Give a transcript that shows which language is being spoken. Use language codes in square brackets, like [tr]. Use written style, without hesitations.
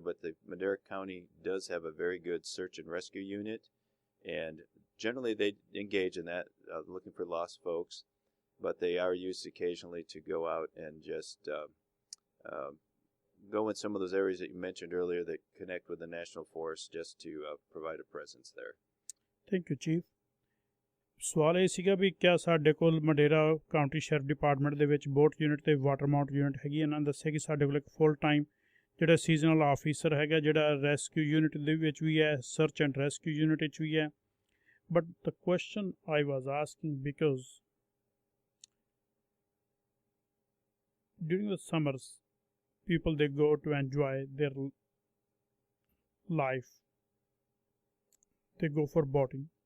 [en] But the Madera County does have a very good search and rescue unit, and generally they engage in that, looking for lost folks. But they are used occasionally to go out and just go in some of those areas that you mentioned earlier that connect with the National Forest, just to provide a presence there. Thank you, Chief. [pa] ਸਵਾਲ ਇਹ ਸੀਗਾ ਵੀ ਕਿਆ ਸਾਡੇ ਕੋਲ ਮਡੇਰਾ county sheriff department ਦੇ ਵਿੱਚ boat unit ਤੇ water Mount unit ਹੈਗੀ। ਇਹਨਾਂ ਨੇ ਦੱਸਿਆ ਕਿ ਸਾਡੇ ਕੋਲ ਇੱਕ ਫੁੱਲ ਟਾਈਮ ਜਿਹੜਾ ਸੀਜ਼ਨਲ ਆਫੀਸਰ ਹੈਗਾ, ਜਿਹੜਾ ਰੈਸਕਿਊ ਯੂਨਿਟ ਦੇ ਵਿੱਚ ਵੀ ਹੈ, ਸਰਚ ਐਂਡ ਰੈਸਕਿਊ ਯੂਨਿਟ ਵਿੱਚ ਵੀ ਹੈ। [en] But the question I was asking because during the summers people they go to enjoy their life, they go for boating.